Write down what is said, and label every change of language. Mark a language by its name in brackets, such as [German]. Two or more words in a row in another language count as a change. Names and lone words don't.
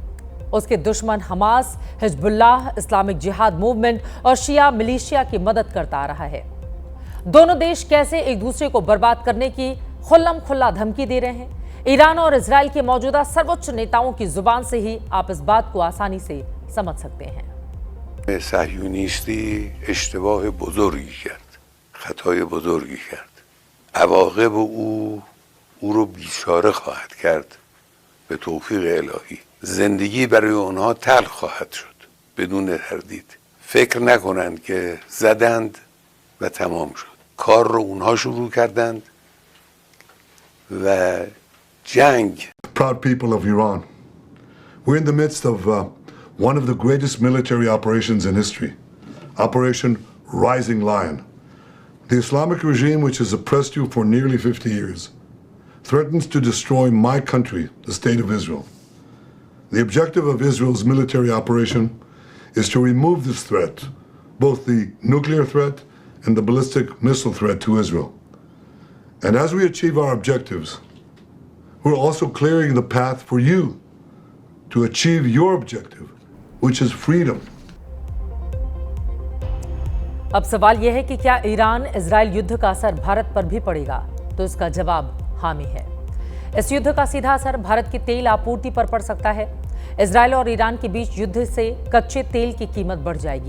[Hindi] उसके दुश्मन हमास, हिजबुल्लाह, इस्लामिक जिहाद मूवमेंट और शिया मिलिशिया की मदद करता आ रहा है। दोनों देश कैसे एक दूसरे को बर्बाद करने की खुल्लम खुल्ला धमकी दे रहे हैं, ईरान और इजराइल के मौजूदा सर्वोच्च नेताओं की जुबान से ही आप इस बात को आसानी से समझ सकते हैं। [Persian] صهیونیستی اشتباه بزرگی کرد، خطای بزرگی کرد. عواقب او رو بیچاره خواهد کرد به توفیق الهی. زندگی برای اونها تلخ خواهد شد بدون تردید. فکر نکنند که زدند و تمام شد. کار رو اونها شروع کردند و جنگ. [English] Proud people of Iran, we're in the midst of one of the greatest military operations in history, Operation Rising Lion. The Islamic regime, which has oppressed you for nearly 50 years, threatens to destroy my country, the State of Israel. The objective of Israel's military operation is to remove this threat, both the nuclear threat and the ballistic missile threat to Israel. And as we achieve our objectives, we're also clearing the path for you to achieve your objective, which is freedom. [Hindi] अब सवाल यह है कि क्या ईरान इजराइल युद्ध का असर भारत पर भी पड़ेगा? तो इसका जवाब हाँ में है। इस युद्ध का सीधा असर भारत की तेल आपूर्ति पर पड़ सकता है। इजराइल और ईरान के बीच युद्ध से कच्चे तेल की कीमत बढ़ जाएगी।